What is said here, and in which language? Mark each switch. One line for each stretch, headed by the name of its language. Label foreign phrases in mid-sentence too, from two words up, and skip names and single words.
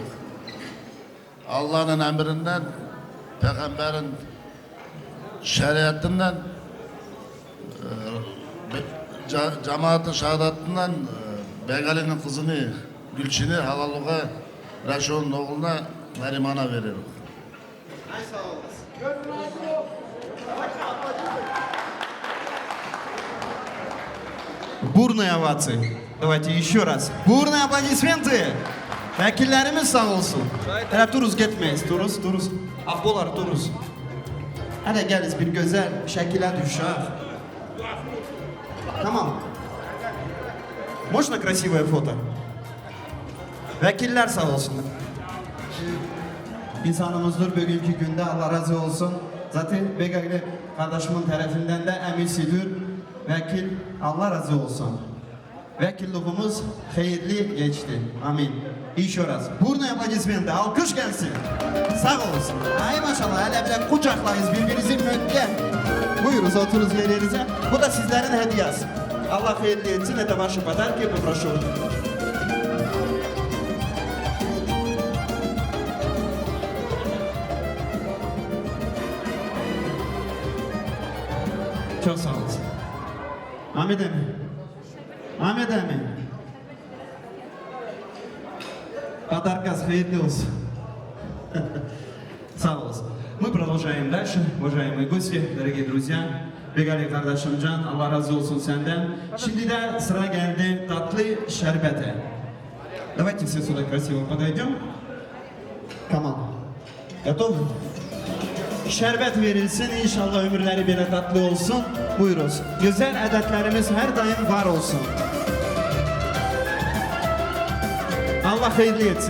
Turkish: Allah'ın emrinden, Peygamberin şeriatından, cemaatin şehadetinden Begali'nin kızını, Gülçin'i halalığa, Reşo'nun oğluna Nariman'a veririm.
Russian: Бурные овации. Давайте еще раз. Бурные аплодисменты.
Turkish: Vekillerimiz sağ olsun. Hele duruz gitmeyiz. Duruz. Ahbolar duruz. Hele geliz bir güzel şekile düşer. Tamam.
Russian: Можно красивое фото?
Turkish: Vekiller sağ olsunlar. İnsanımızdır bugünkü günde Allah razı olsun. Zaten Begali kardeşimin tarafından da emisidir. Vekil Allah razı olsun. Vekilliğimiz hayırlı geçti. Amin. İnşallah.
Russian: Бурные аплодисменты.
Turkish: Alkış gelsin. Sağ olsun. Ay maşallah. Hele bile kucaklayız birbirinizi müddet. Buyuruz oturuz yerlerinize. Bu da sizlerin hediyesi. Allah hayırlı etsin.
Russian: Это ваши подарки. Попрошу.
Turkish: Çok sağ olasın. Ahmet Emin. Ahmet Emin. Подаркас hayırlı olsun. Sağ olasın.
Russian: Мы продолжаем дальше, уважаемые гости, дорогие друзья.
Turkish: Begali kardeşim Can, Allah razı olsun senden. Şimdi de sıra geldi tatlı şerbete.
Russian: Давайте все сюда красиво подойдем.
Turkish: Tamam. Готов? Şerbet verilsin, inşallah ömürleri böyle tatlı olsun. Buyuruz. Güzel adetlerimiz her daim var olsun. Allah hayırlı etsin.